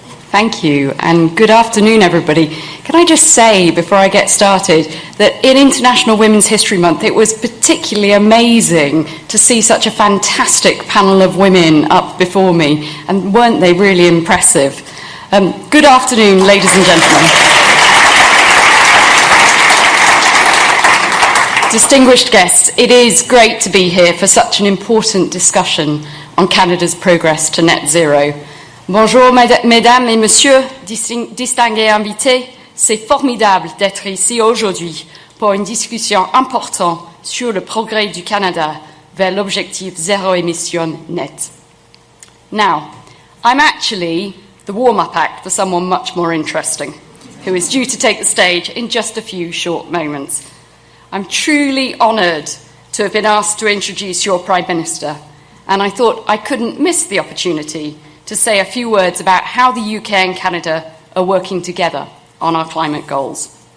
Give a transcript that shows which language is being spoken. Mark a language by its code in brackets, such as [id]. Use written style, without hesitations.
[en] Thank you, and good afternoon, everybody. Can I just say, before I get started, that in International Women's History Month, it was particularly amazing to see such a fantastic panel of women up before me, and weren't they really impressive? Good afternoon, ladies and gentlemen. Distinguished guests, it is great to be here for such an important discussion on Canada's progress to net zero. [fr] Bonjour, mesdames et messieurs, distingués invités. C'est formidable d'être ici aujourd'hui pour une discussion importante sur le progrès du Canada vers l'objectif zéro émission net. [en] Now, I'm actually the warm-up act for someone much more interesting, who is due to take the stage in just a few short moments. I'm truly honoured to have been asked to introduce your Prime Minister, and I thought I couldn't miss the opportunity to say a few words about how the UK and Canada are working together on our climate goals.